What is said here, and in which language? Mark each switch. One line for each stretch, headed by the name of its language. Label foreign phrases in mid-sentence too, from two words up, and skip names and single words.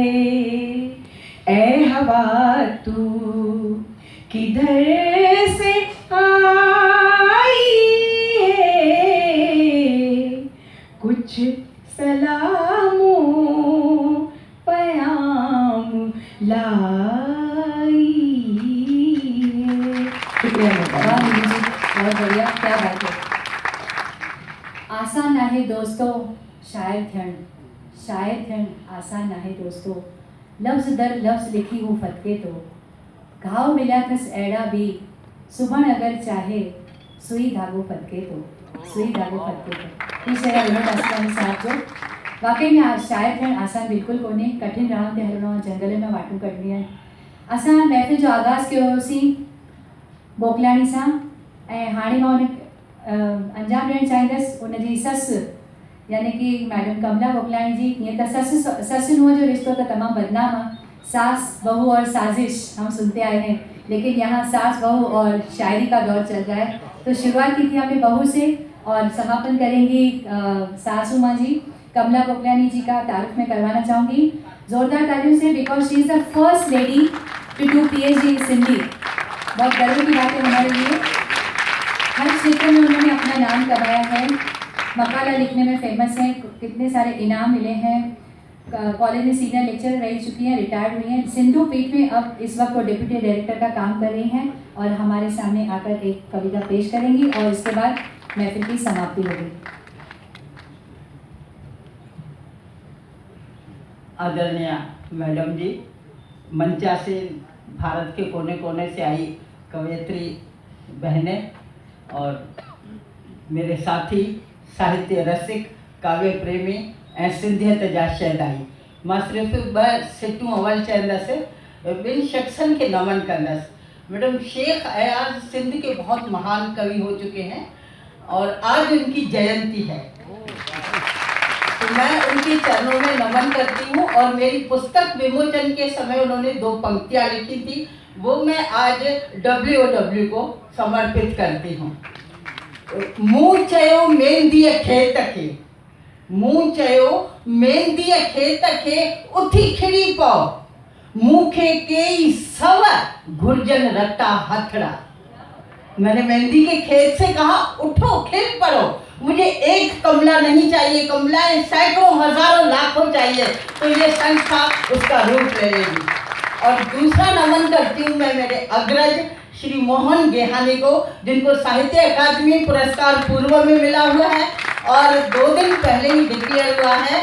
Hindi: ऐ हवा तू किधर से आई है, कुछ सलामों पयाम लाई है। शुक्रिया। बहुत बढ़िया, क्या बात है।
Sindhi: आसान आहे दोस्तों शायर थियण, शायर थियण आसान आहे दोस्तों, लफ्ज़ दर लफ्ज़ लिखी हूँ फतके तो, घाव मिलिया अथसि अहिड़ा बि, सुभण अगर चाहे सुई धागो फतके तो, सुई धागो फतके तो। ये शेर विनोद आसवानी साहब जो। वाकई में शायर थियण आसान बिल्कुलु कोन्हे, कठिन राह ते हलणो आहे, जंगल में वाटूं कढणी आहिनि। असां महफ़िल जो आगाज़ कयो होसीं बोकलाणी सां, ऐं हाणे मां उन अंजाम ॾियणु चाहींदसि उनजी ससु, यानी कि मैडम कमला बोकलाणी जी। हीअं त ससु नुंहं जो रिश्तो तो तमामु बदनाम है,
Hindi: सास बहू और साजिश हम सुनते आए हैं, लेकिन यहाँ सास बहू और शायरी का दौर चल रहा है। तो शुरुआत की थी हमने बहू से और समापन करेंगी सासू माँ जी। कमला बोकलाणी जी का तारुफ में करवाना चाहूँगी जोरदार तालियों से,
English: because she is the first lady to do PhD in Sindhi.
Hindi: बहुत गर्व की बात है हमारे लिए। हर क्षेत्र में उन्होंने अपना नाम कमाया है, मकाला लिखने में फेमस हैं, कितने सारे इनाम मिले हैं, कॉलेज में
English: senior lecturer
Hindi: रह चुकी हैं, रिटायर्ड हुई हैं। सिंधु पीठ में अब इस वक्त वो
English: deputy director
Hindi: का काम कर रही हैं और हमारे सामने आकर एक कविता पेश करेंगी और इसके बाद महफिल की समाप्ति होगी। आदरणीय मैडम जी, मंचा से भारत के कोने कोने से आई कवयित्री बहनें और मेरे साथी साहित्य रसिक काव्य प्रेमी
Sindhi: ऐं सिंधियत जा शहदाई, मां सिर्फ़ु ॿ सिटूं अवल चवंदसि, ॿिनि शख़्सनि खे नमन कंदसि।
Hindi: मैडम शेख अयाज़ सिंध के बहुत महान कवि हो चुके हैं और आज उनकी जयंती है, तो मैं उनके चरणों में नमन करती हूँ। और मेरी पुस्तक विमोचन के समय उन्होंने 2 पंक्तियाँ लिखी थी, वो मैं आज WOW को समर्पित करती हूँ।
Sindhi: मूं चयो मेहंदीअ खेत खे, मूं चयो मेहंदीअ खेत खे उथी खिड़ी पओ, मूंखे कई सव घुर्जन रता हथड़ा।
Hindi: मैंने मेहंदी के खेत से कहा उठो खिल पड़ो, मुझे एक कमला नहीं चाहिए, कमलाएं सैकड़ों हजारों लाखों चाहिए, तो ये संस्था उसका रूप ले लेगी। और दूसरा नमन करती हूँ मैं मेरे अग्रज श्री मोहन गेहानी को, जिनको साहित्य अकादमी पुरस्कार पूर्व में मिला हुआ है और 2 दिन पहले ही डिक्लेयर हुआ है।